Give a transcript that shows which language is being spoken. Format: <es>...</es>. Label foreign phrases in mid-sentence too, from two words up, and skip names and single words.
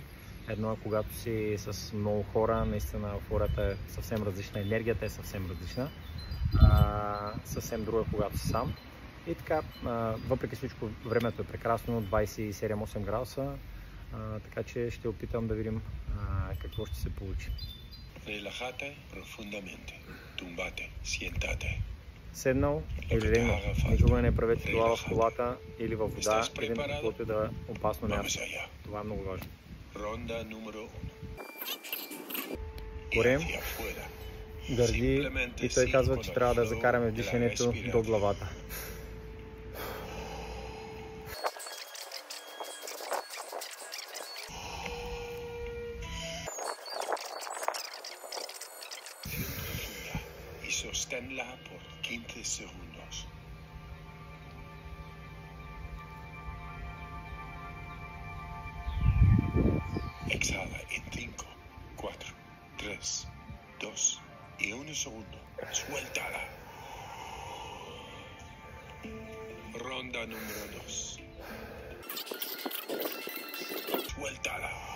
<bg>Едно е когато си с много хора, наистина хората е съвсем различна, енергията е съвсем различна. Съвсем друго е когато си сам. И така, въпреки всичко, времето е прекрасно, 27-8 градуса, така че ще опитам да видим какво ще се получи.</bg> <es>Relájate profundamente. Tumbate, siéntate.</es> <bg>Седнал или легнал. Никога не правете това в колата или във вода, или на каквото да е опасно място. Това е много важно.</bg> <es>Ronda número 1.</es> <bg>Корем, гърди, и той казва, че трябва да закараме вдишането до главата.</bg> <es>Y sosténla por 15 segundos. Exhala en 5, 4, 3, 2 y 1 segundo. Suéltala. Ronda número 2. Suéltala.</es>